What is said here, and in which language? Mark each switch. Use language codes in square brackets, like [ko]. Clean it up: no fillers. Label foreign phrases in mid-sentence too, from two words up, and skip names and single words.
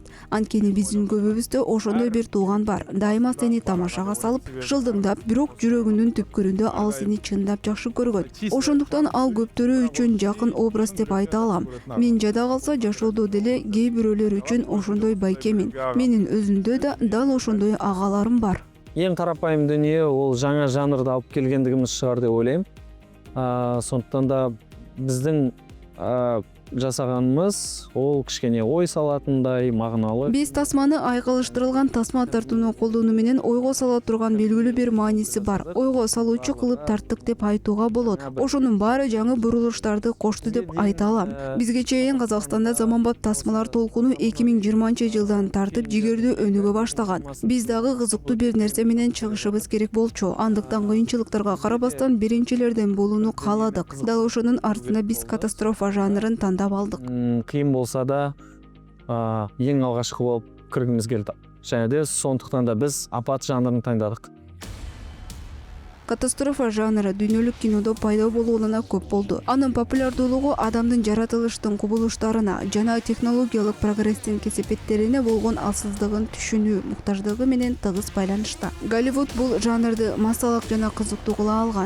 [ky] Анткени биздин көбүбүздө ошондой бир тууган бар. Дайыма сени тамашага салып, шылдыңдап, бирок жүрөгүнүн түпкүрүндө ал сени чындап жакшы көргөн. Ошондуктан ал көптөрү үчүн жакын образ деп айта алам. Мен жада калса жашоодо деле кээ бирөөлөр үчүн ошондой байкемин. Менин өзүмдө да дал ошондой агаларым бар. [kk] Ең карапайым дүние ол жаңа жанрды алып келгендігіміз шығар деп ойлаймын. Сондықтан да біздің жасаганымыз ол кішкене ой салатындай, мағыналы. [ky] Биз тасманы айкалыштырылган тасма тартууну колдонуу менен ойго сала турган белгилүү бир мааниси бар. Ойго салуучу кылып тарттык деп айтууга болот. Ошонун баары жаңы бурулуштарды кошту деп айта алам. Бизге чейин Казакстанда заманбап тасмалар толкуну 2020-жылдан тартып жигердүү өнүгө баштаган. Биз дагы кызыктуу бир нерсе менен чыгышыбыз керек болчу. Андыктан кыйынчылыктарга карабастан биринчилерден болууну кааладык. Дал ошонун артында биз катастрофа жанрын тандап алдык. Кыйын болса да, ең алгачкы болуп киргибиз келди. [kk] Және де сондықтан да біз апат жанрын таңдадык. [ky] Катастрофа жанры дүйнөлүк кинодо пайда болууна көп болду. Анын популярдуулугу адамдын жаратылыштын кубулуштарына жана технологиялык прогресстин кесепеттерине болгон алсыздыгын түшүнүү муктаждыгы менен тыгыз байланышта. Голливуд бул жанрды массалык жана кызыктуу кыла алган.